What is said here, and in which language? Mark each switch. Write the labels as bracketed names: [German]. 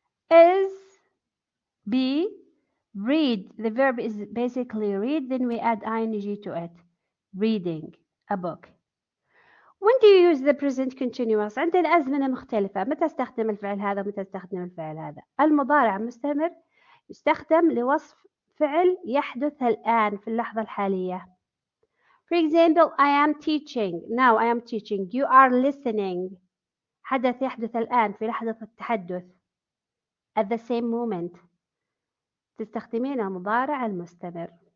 [English] Is B. Read. The verb is basically read, then we add ing to it. Reading a book. When do you use the present continuous؟ [Arabic] عندنا أزمنة مختلفة. متى استخدم الفعل هذا ومتى استخدم الفعل هذا؟ المضارع المستمر يستخدم لوصف فعل يحدث الآن في اللحظة الحالية. [English] For example, I am teaching. Now I am teaching. You are listening. [Arabic] حدث يحدث الآن في لحظة التحدث. [English] At the same moment. [Arabic] تستخدمين المضارع المستمر.